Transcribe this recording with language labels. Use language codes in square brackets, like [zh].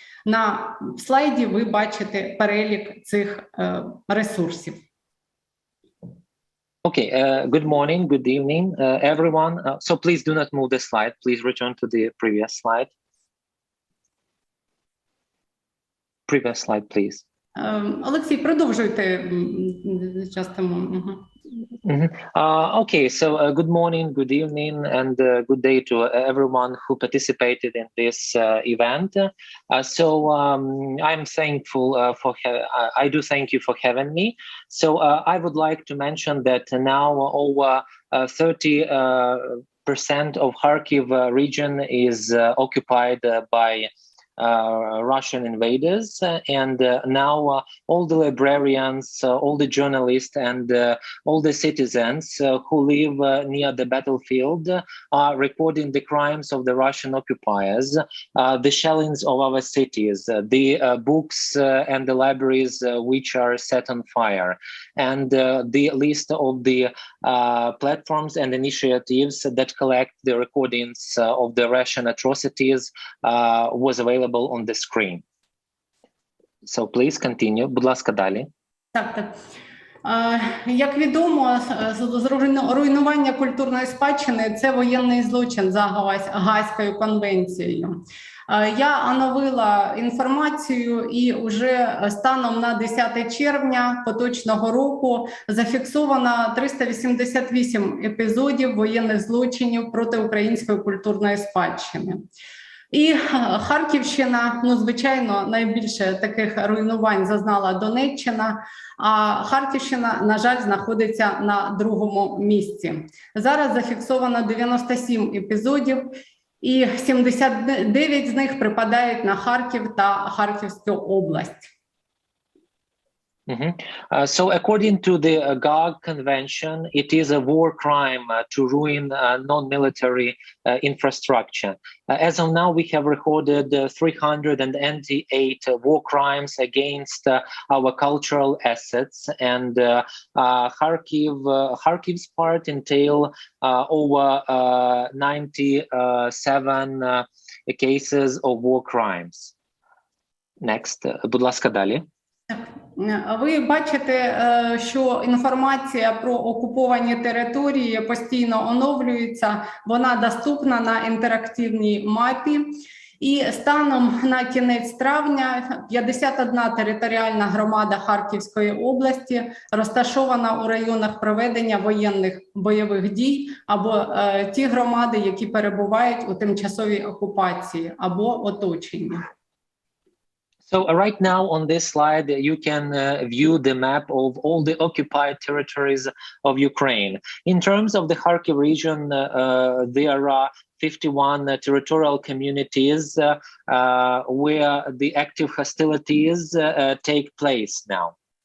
[uk] На слайді ви бачите перелік цих ресурсів. [en] Okay, good morning, good evening, everyone. So please do not move the slide. Please return to the previous slide. Previous slide, please. [uk] Олексій, продовжуйте частину. [en] Okay, so good morning, good evening, and good day to everyone who participated in this event. I'm thankful I do thank you for having me. So I would like to mention that now over 30% of Kharkiv region is occupied by Russian invaders, and now all the librarians, all the journalists, and all the citizens who live near the battlefield are recording the crimes of the Russian occupiers, the shellings of our cities, the books and the libraries which are set on fire, and the list of the platforms and initiatives that collect the recordings of the Russian atrocities was available on the screen. So please continue. [uk] Будь ласка, далі. Так. Як відомо, руйнування культурної спадщини – це воєнний злочин за Гаазькою конвенцією. Я оновила інформацію, і вже станом на 10 червня поточного року зафіксовано 388 епізодів воєнних злочинів проти української культурної спадщини. І Харківщина, звичайно, найбільше таких руйнувань зазнала Донеччина, а Харківщина, на жаль, знаходиться на другому місці. Зараз зафіксовано 97 епізодів, і 79 з них припадають на Харків та Харківську область. [en] So according to the Gaag Convention, it is a war crime to ruin non-military infrastructure. As of now, we have recorded 388 war crimes against our cultural assets, and Kharkiv's part entail over 97 cases of war crimes. [uk] Next, будь ласка, далі. Ви бачите, що інформація про окуповані території постійно оновлюється, вона доступна на інтерактивній мапі. І станом на кінець травня 51 територіальна громада Харківської області розташована у районах проведення воєнних бойових дій або ті громади, які перебувають у тимчасовій окупації або оточенні. [en] So right now on this slide, you can view the map of all the occupied territories of Ukraine. In terms of the Kharkiv region, there are 51 territorial communities where the active hostilities take place now.